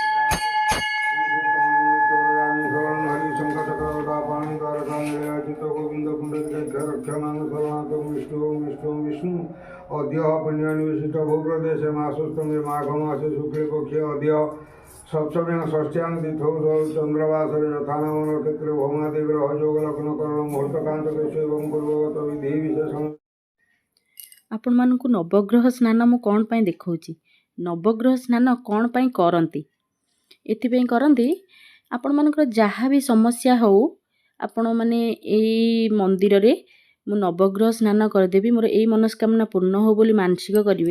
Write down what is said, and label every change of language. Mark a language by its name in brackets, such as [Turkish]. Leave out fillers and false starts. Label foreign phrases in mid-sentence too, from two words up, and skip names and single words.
[Sanskrit] गोविंद पुंडरीकाक्षरक्षमाण सर्वनाथं विष्णु विष्णु विष्णु अद्य पुण्यान्विष्ट भूप्रदेशे मासोत्तमे माघ मासे शुक्ल पक्षे अद्य सप्तम्यां षष्ठ्यां तिथौ चंद्रवासरे यथानाम नक्षत्रे भौमादि ग्रह योग लग्न करण मुहूर्तकांत एवं पूर्वगत विधि विशेष। [Odia] ଆପଣ ମାନଙ୍କୁ ନବଗ୍ରହ ସ୍ନାନ ମୁଁ କୋଉ ପାଇଁ ଦେଖାଉଛି। ନବଗ୍ରହ ସ୍ନାନ କୋଉ ପାଇଁ କରନ୍ତି, ଏଥିପାଇଁ କରନ୍ତି ଆପଣ ମାନଙ୍କର [Hindi] जहाँ भी समस्या हो [Odia] ଆପଣ ମାନେ ଏହି ମନ୍ଦିର ରେ ମୁଁ ନବଗ୍ରହ ସ୍ନାନ କରେଇଦେବି ମୋର ଏହି ମନସ୍କାମନା ପୂର୍ଣ୍ଣ ହେଉ ବୋଲି ମାନସିକ କରିବେ।